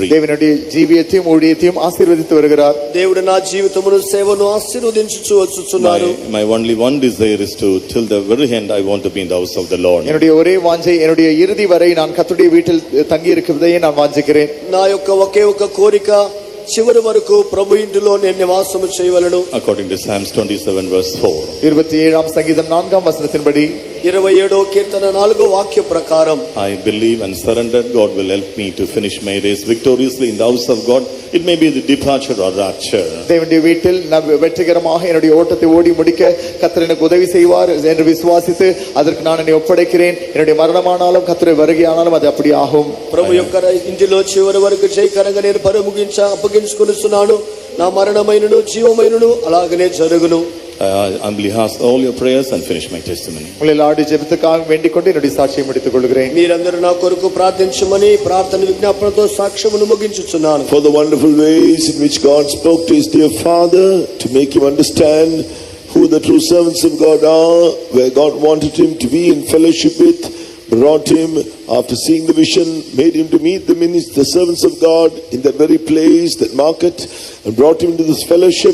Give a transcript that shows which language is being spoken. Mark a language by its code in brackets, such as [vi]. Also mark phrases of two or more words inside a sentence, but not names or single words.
[ta] தேவனுடைய ஜீவியத்தையும் ஊழியத்தையும் ஆசீர்வதித்து வருகிறார். [te] దేవుడు నా జీవితమును సేవను ఆశీర్వదించుచు వచ్చుచున్నాడు. [en] My only one desire is to till the very end I want to be in the house of the Lord. [ta] என்னுடைய ஒரே வாஞ்சை என்னுடைய இறுதி வரை நான் கர்த்தருடைய வீட்டில் தங்கி இருக்கிறதையே நான் வாஞ்சிக்கிறேன். [te] నా యొక్క ఒకే ఒక కోరిక చివరి వరకు ప్రభు ఇంటిలో నేను నివాసము చేయవలెను. [en] According to Psalms 27 verse 4. [ta] 27ஆம் சங்கீதம் 4ஆம் வசனத்தின்படி [te] 27వ కీర్తన 4వ వాక్య ప్రకారం [en] I believe and surrender. God will help me to finish my race victoriously in the house of God. It may be the departure or rapture. [ta] தேவனுடைய வீட்டில் நான் வெற்றிகரமாக என்னுடைய ஓட்டத்தை ஓடி முடிக்க கர்த்தர் எனக்கு உதவி செய்வார் என்று விசுவாசித்து அதற்கு நான் என்னை ஒப்படைக்கிறேன். என்னுடைய மரணமானாலும் கர்த்தருடைய வருகையானாலும் அது அப்படி ஆகும். [te] ప్రభు యొక్క ఇంటిలో చివరి వరకు జయకరంగా నేను అప్పగించుకొనిస్తున్నాను. నా మరణమైనను జీవమైనను అలాగనే జరుగును. [en] I humbly ask all your prayers and finish my testimony. [ta] உங்களை எல்லாருடைய ஜெபத்துக்காக வேண்டிக் கொண்டு என்னுடைய சாட்சியை முடித்துக் கொள்கிறேன். [te] మీరందరూ నా కొరకు ప్రార్థించమని ప్రార్థన విజ్ఞాపనతో సాక్ష్యమును ముగించుచున్నాను. [en] For the wonderful ways in which God spoke to his dear Father to make him understand who the true servants of God are, where God wanted him to be in fellowship with, brought him after seeing the vision, made him to meet the servants of God in that very place, that market, and brought him into this fellowship.